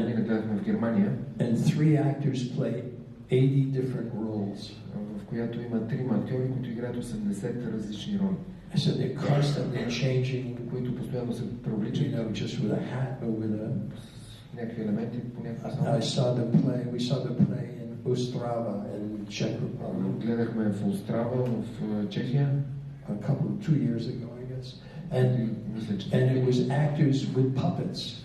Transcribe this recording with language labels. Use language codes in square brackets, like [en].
[bg] година гледахме в Германия. [en] And 3 actors play 80 different roles. [bg] В която има 3 актьори, които играят 80 различни роли. [en] So they're constantly changing, [bg] които постоянно се преобличат. [en] Just with a hat or with a [bg] някакви елементи по някаква [en] We saw the play in Ostrava in Czech Republic. [bg] Гледахме в Острава в Чехия. [en] A couple 2 years ago, I guess. And it was actors with puppets.